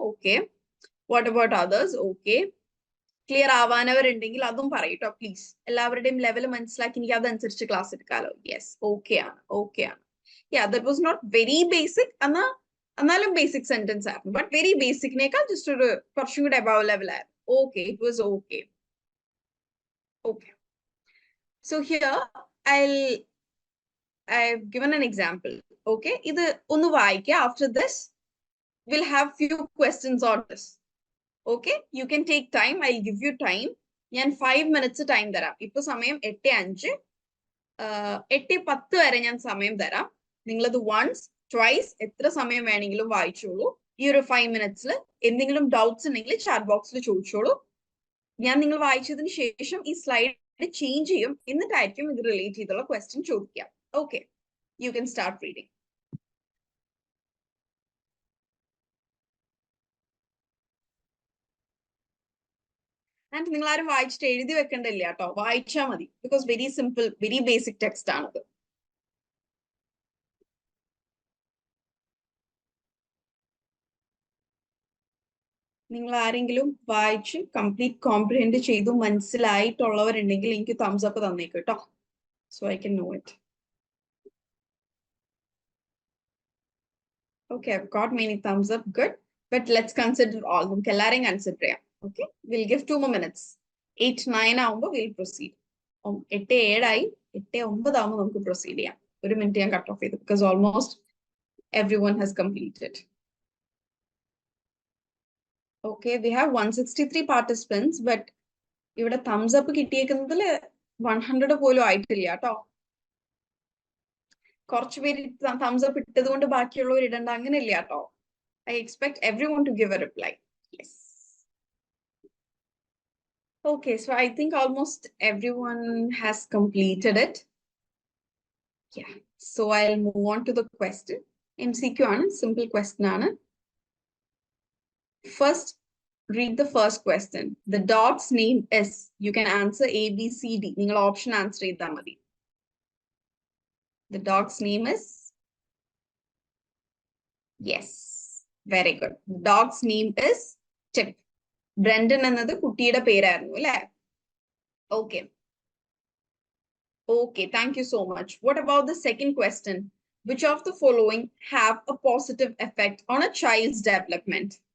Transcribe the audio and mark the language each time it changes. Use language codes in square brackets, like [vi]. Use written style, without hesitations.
[en] Okay, what about others? [ml] Okay, clear ആവാനവരുണ്ടെങ്കിൽ അതും പറയൂട്ടോ please. എല്ലാവരുടെയും level മനസ്സിലാക്കി എനിക്ക് അതനുസരിച്ച് ക്ലാസ് എടുക്കാമല്ലോ. യെസ്, ഓക്കെ ആണ്. [en] that was not very basic, [ml] എന്നാലും ബേസിക് സെന്റൻസ് ആയിരുന്നു. ബട്ട് വെരി ബേസിക്കിനേക്കാൾ ജസ്റ്റ് ഒരു കുറച്ചും കൂടെ അബവ് ലെവൽ ആയിരുന്നു. [en] Okay, it was okay. So here I've given an example. [ml] Okay, ഇത് ഒന്ന് വായിക്കുക. [en] After this we'll have few questions on this. Okay, you can take time. I'll give you time. [ml] ഞാൻ 5 minutes time തരാം. ഇപ്പൊ സമയം 8:05, 8:10 വരെ ഞാൻ സമയം തരാം. നിങ്ങളത് വൺസ് ട്വൈസ് എത്ര സമയം വേണമെങ്കിലും വായിച്ചോളൂ. ഈ ഒരു 5 minutes എന്തെങ്കിലും ഡൗട്ട്സ് ഉണ്ടെങ്കിൽ ചാറ്റ് ബോക്സിൽ ചോദിച്ചോളൂ. ഞാൻ നിങ്ങൾ വായിച്ചതിന് ശേഷം ഈ സ്ലൈഡ് ചേഞ്ച് ചെയ്യും, എന്നിട്ടായിരിക്കും ഇത് റിലേറ്റ് ചെയ്തുള്ള ക്വസ്റ്റ്യൻ ചോദിക്കാം. [en] Okay, you can start reading. [ml] And നിങ്ങൾ ആരും വായിച്ചിട്ട് എഴുതി വെക്കണ്ടില്ല കേട്ടോ, വായിച്ചാൽ മതി. [en] because very simple, very basic text [ml] ആണത്. നിങ്ങൾ ആരെങ്കിലും വായിച്ച് കംപ്ലീറ്റ് കോംപ്രിഹെൻഡ് ചെയ്തു മനസ്സിലായിട്ടുള്ളവരുണ്ടെങ്കിൽ എനിക്ക് തംസ് അപ്പ് തന്നേക്ക് കേട്ടോ. [en] So I can know it. Okay, I've got many thumbs up. Good. But let's consider all. [ml] നമുക്ക് എല്ലാരെയും കൺസിഡർ ചെയ്യാം. [en] Okay, we'll give 2 more minutes. [ml] 8, 9 ആവുമ്പോൾ [en] we'll proceed. [ml] 8, 7 ആയി. 8, 9 ആവുമ്പോൾ നമുക്ക് proceed ചെയ്യാം. ഒരു മിനിറ്റ് ഞാൻ കട്ട് ഓഫ് ചെയ്തു [en] because almost everyone has completed. Okay, we have 163 participants, but [ml] ഇവിടെ thumbs up കിട്ടിയേക്കുന്നതിൽ 100 പോലും ആയിട്ടില്ല കേട്ടോ. കുറച്ച് പേര് thumbs up ഇട്ടത് കൊണ്ട് ബാക്കിയുള്ളവർ ഇടണ്ട അങ്ങനെയില്ല കേട്ടോ. [en] I expect everyone to give a reply. Yes. Okay, so I think almost everyone has completed it. Yeah, so I'll move on to the question. MCQ ആണ്, simple question ആണ്. First, read the first question. The dog's name is, you can answer A, B, C, D. [ml] നിങ്ങൾ option answer ചെയ്താൽ മതി. [en] The dog's name is, yes, very good. The dog's name is Tip. [ml] Brendan എന്നത് കുട്ടിയുടെ പേരായിരുന്നു അല്ലേ? [en] Okay. Okay, thank you so much. What about the second question? Which of the following have a positive effect on a child's development?